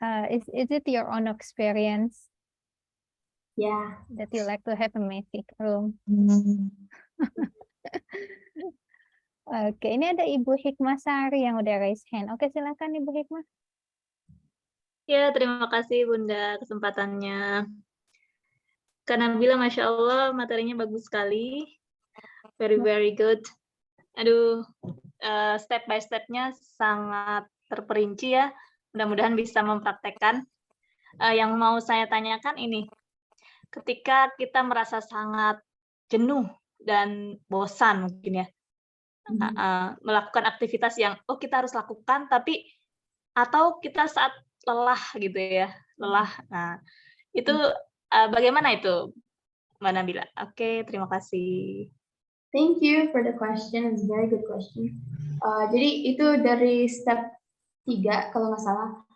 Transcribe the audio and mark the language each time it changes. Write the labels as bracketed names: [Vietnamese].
[English] Is it your own experience? Yeah. That you like to have a messy room? [Indonesian] Oke, ini ada Ibu Hikmah Sari yang udah [English] raise hand. [Indonesian] Oke, silakan Ibu Hikmah. Ya, terima kasih Bunda kesempatannya. Karena bilang Masya Allah materinya bagus sekali. [English] Very good. [Indonesian] Aduh, step by step-nya sangat terperinci ya. Mudah-mudahan bisa mempraktekkan. Yang mau saya tanyakan ini, ketika kita merasa sangat jenuh dan bosan mungkin ya, melakukan aktivitas yang kita harus lakukan, tapi atau kita saat lelah gitu ya, lelah. Nah, itu bagaimana itu, Mbak Nabila? Oke, terima kasih. [English] Thank you for the question. It's a very good question. [Indonesian] Jadi itu dari step 3 kalau nggak salah.